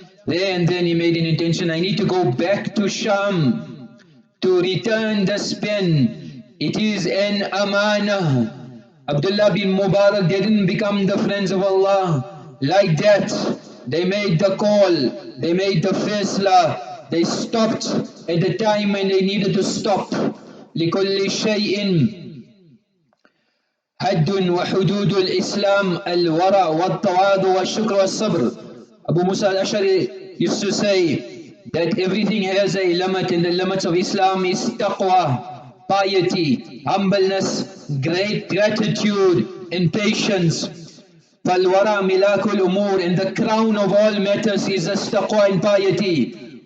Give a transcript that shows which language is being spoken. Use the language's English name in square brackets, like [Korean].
[English] There and then he made an intention, I need to go back to Sham to return this pen. It is an amanah. Abdullah bin Mubarak didn't become the friends of Allah like that. They made the call, they made the faisla, they stopped at the time when they needed to stop. [Arabic] لِكُلِّ شَيْءٍ حد وحدود الإسلام الورع والتواضع والشكر والصبر. [English] Abu Musa Al Ashari used to say that everything has a limit, and the limits of Islam is taqwa, piety, humbleness, great gratitude and patience. [Arabic] فَالْوَرَى مِلَاكُ الْأُمُورِ, [English] and the crown of all matters is this taqwa and piety.